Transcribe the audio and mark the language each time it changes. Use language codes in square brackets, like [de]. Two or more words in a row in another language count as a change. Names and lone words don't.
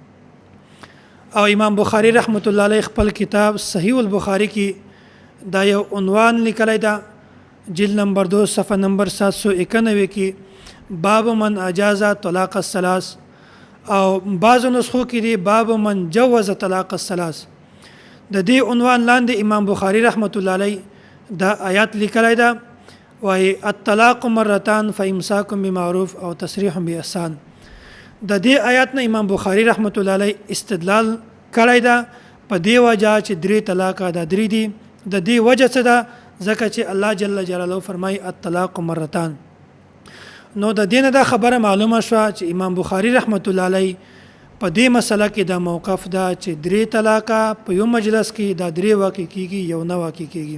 [ps] او امام بخاری [ar] رحمت الله علیه [ps] خپل کتاب صحیح البخاری کې دا یو عنوان لیکلی دا، جلد نمبر 2 صفحه نمبر 791 کې [ar] باب من اجاز طلاق الثلاث، [ps] او بعض نسخو کې دی [ar] باب من جوز طلاق الثلاث. [ps] د دې عنوان لاندې امام بخاری [ar] رحمت الله علیه [ps] دا آیات لیکلی دا، وای [ar] الطلاق مرتان فامساک بمعروف او تسریح باحسان. [ps] د دې آیات نه امام بخاری [ar] رحمت الله علیه [ps] استدلال کړی دا په دې وجه چې 3 طلاق دا 3 دي. د دې وجه څه ده؟ ځکه چې الله [ar] جل جلاله [ps] فرمایي [ar] الطلاق مرتان. [ps] نو د دینه دا خبره معلومه شوه چې امام بخاری [ar] رحمت الله علیه [ps] په دې مسله کې دا موقف دا چې 3 طلاقه په یو مجلس کې دا 3 واقع کیږي، یو نه واقع کیږي.